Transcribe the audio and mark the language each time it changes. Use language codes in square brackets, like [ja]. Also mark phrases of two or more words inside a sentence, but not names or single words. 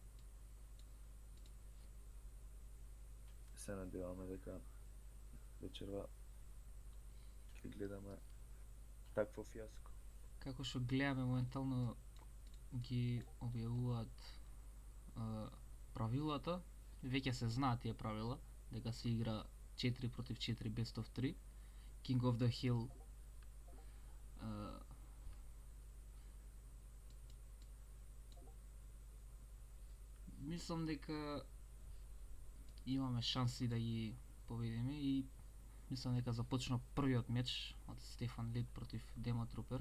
[mk] Се надеваме дека вечерва ќе гледаме такво фиаско. Како што гледаме моментално ги објавуваат правилата, веќе се знаат тие правила, дека се игра 4 против 4 [en] best of 3. [mk] King of the Hill мислам дека имаме шанси да ги победиме и мислам дека започна првиот меч од Стефан Лид против Демо Трупер.